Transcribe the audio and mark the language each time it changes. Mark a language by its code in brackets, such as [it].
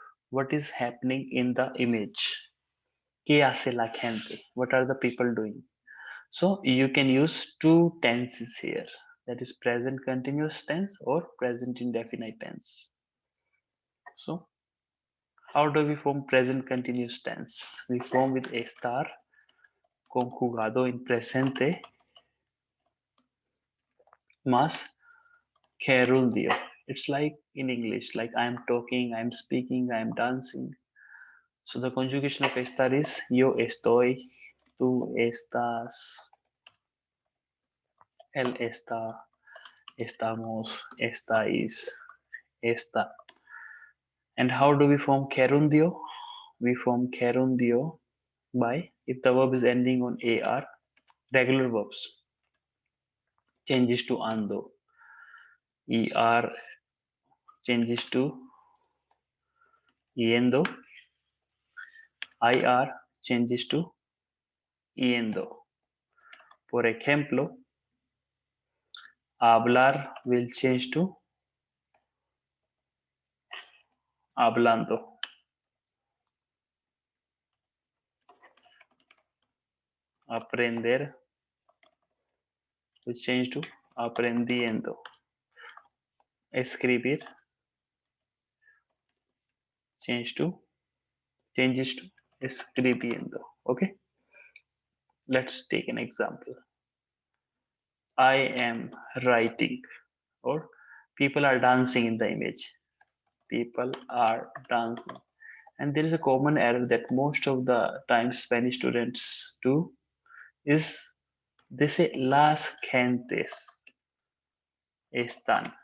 [en] What is happening in the image? [es] ¿Qué hace la gente? [en] What are the people doing? So you can use two tenses here, that is present continuous tense or present indefinite tense. So how do we form present continuous tense? We form with [es] estar conjugado en presente más gerundio. [en] It's like in English, like I'm talking, I'm speaking, I'm dancing. So the conjugation of estar is [es] yo estoy, tú estás, él está, estamos, estáis, está. [en] And how do we form gerundio? We form gerundio by, if the verb is ending on AR, regular verbs. changes to ando. Er changes to yendo. Ir changes to yendo. [es] Por ejemplo, [en] hablar will change to hablando. Aprender will change to aprendiendo. Escribir changes to escribiendo. Okay, let's take an example. I am writing, or people are dancing in the image. People are dancing. And there is a common error that most of the time Spanish students do is they say [es] las gentes están.